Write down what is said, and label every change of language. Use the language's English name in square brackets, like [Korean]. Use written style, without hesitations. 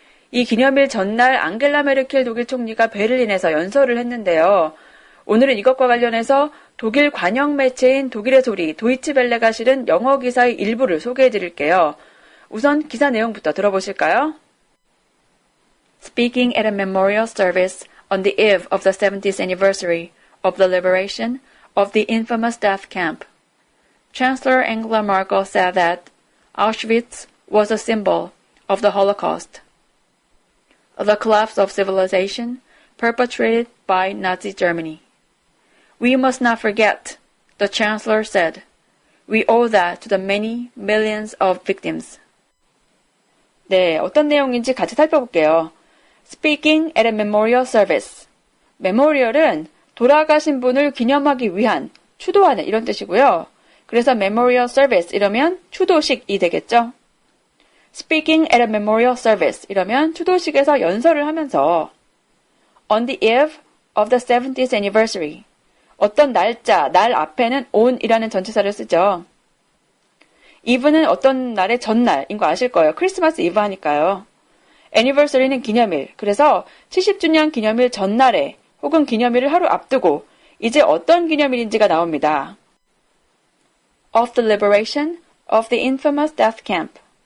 [Korean] 이 기념일 전날 앙겔라 메르켈 독일 총리가 베를린에서 연설을 했는데요. 오늘은 이것과 관련해서 독일 관영 매체인 독일의 소리 도이치벨레가 실은 영어 기사의 일부를 소개해드릴게요. 우선 기사 내용부터 들어보실까요? [English] Speaking at a memorial service on the eve of the 70th anniversary of the liberation of the infamous death camp, Chancellor Angela Merkel said that Auschwitz was a symbol of the Holocaust, the collapse of civilization perpetrated by Nazi Germany. We must not forget, the Chancellor said. We owe that to the many millions of victims. [Korean] 네, 어떤 내용인지 같이 살펴볼게요. [English] Speaking at a memorial service. [Korean] 메모리얼은 돌아가신 분을 기념하기 위한, 추도하는 이런 뜻이고요. 그래서 memorial service 이러면 추도식이 되겠죠. [English] Speaking at a memorial service [Korean] 이러면 추도식에서 연설을 하면서 [English] on the eve of the 70th anniversary [Korean] 어떤 날짜, 날 앞에는 on이라는 전치사를 쓰죠. eve는 어떤 날의 전날인 거 아실 거예요. 크리스마스 이브 하니까요. anniversary는 기념일. 그래서 70주년 기념일 전날에 혹은 기념일을 하루 앞두고 이제 어떤 기념일인지가 나옵니다. [English] Of the liberation of the infamous death camp.